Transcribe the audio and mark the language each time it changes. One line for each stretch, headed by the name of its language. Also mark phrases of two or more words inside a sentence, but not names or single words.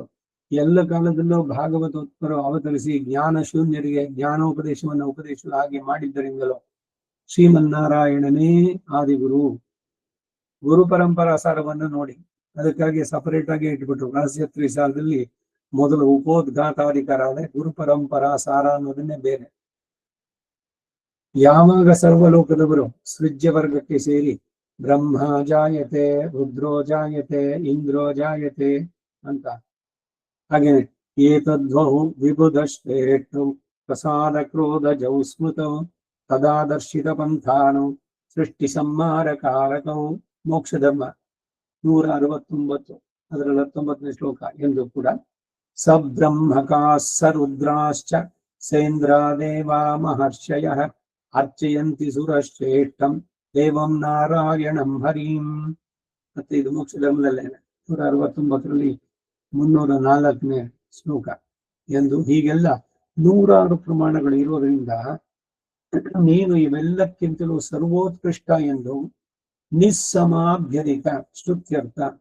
Kannada: ಎಲ್ಲ ಕಾಲದಲ್ಲೂ ಭಾಗವತೋತ್ತರು ಅವತರಿಸಿ ಜ್ಞಾನ ಶೂನ್ಯರಿಗೆ ಜ್ಞಾನೋಪದೇಶವನ್ನು ಉಪದೇಶದ ಹಾಗೆ ಮಾಡಿದ್ದರಿಂದಲೂ ಶ್ರೀಮನ್ನಾರಾಯಣನೇ ಆದಿಗುರು. ಗುರು ಪರಂಪರಾ ಸಾರವನ್ನು ನೋಡಿ, ಅದಕ್ಕಾಗಿ ಸಪರೇಟ್ ಆಗಿ ಇಟ್ಬಿಟ್ರು. ರಹಸ್ಯತ್ರಿ ಸಾಲದಲ್ಲಿ ಮೊದಲು ಉಪೋದ್ಘಾತಾಧಿಕಾರ ಆದ್ರೆ ಗುರು ಪರಂಪರಾ ಸಾರ ಅನ್ನೋದನ್ನೇ ಬೇರೆ. ಯಾವಾಗ ಸರ್ವಲೋಕದವರು ಸೃಜ್ಯ ವರ್ಗಕ್ಕೆ ಸೇರಿ
Sanskrit: ಬ್ರಹ್ಮ ಜಾಯತೆ, ರುದ್ರೋ ಜಾಯತೆ, ಇಂದ್ರೋ ಜಾಯತೆ
Kannada: ಅಂತ, ಹಾಗೆ
Sanskrit: ಏತದ್ವಹು ವಿಬುಧಶ್ರೇಷ್ಠು ಪ್ರಸಾದ ಕ್ರೋಧ ಜೌ ಸ್ಮೃತೌ ತದಾ ದರ್ಶಿತ ಪಂಥಾನು ಸೃಷ್ಟಿ ಸಂಹಾರ ಕಾರಕೌ.
Kannada: ಮೋಕ್ಷ ಧರ್ಮ 169 ಅದರಲ್ಲಿ 19ನೇ ಶ್ಲೋಕ ಎಂದು ಕೂಡ
Sanskrit: ಸಬ್ರಹ್ಮಕಾಸ್ ರುದ್ರಾಶ್ಚ ಸೇಂದ್ರಾದೇವಾ ಮಹರ್ಷಯಃ ಅರ್ಚಯಂತಿ ಸುರಶ್ರೇಷ್ಠಂ ದೇವಂ ನಾರಾಯಣಂ ಹರಿಂ.
Kannada: ಮತ್ತೆ ಇದು ಮೋಕ್ಷ ಧರ್ಮದಲ್ಲೇನೆ 169ರಲ್ಲಿ 304ನೇ ಶ್ಲೋಕ ಎಂದು. ಹೀಗೆಲ್ಲ 106 ಪ್ರಮಾಣಗಳು ಇರುವುದರಿಂದ ನೀನು ಇವೆಲ್ಲಕ್ಕಿಂತಲೂ ಸರ್ವೋತ್ಕೃಷ್ಟ ಎಂದು ನಿಸ್ಸಮಾಭ್ಯಧಿಕ ಸ್ತುತ್ಯರ್ಥ.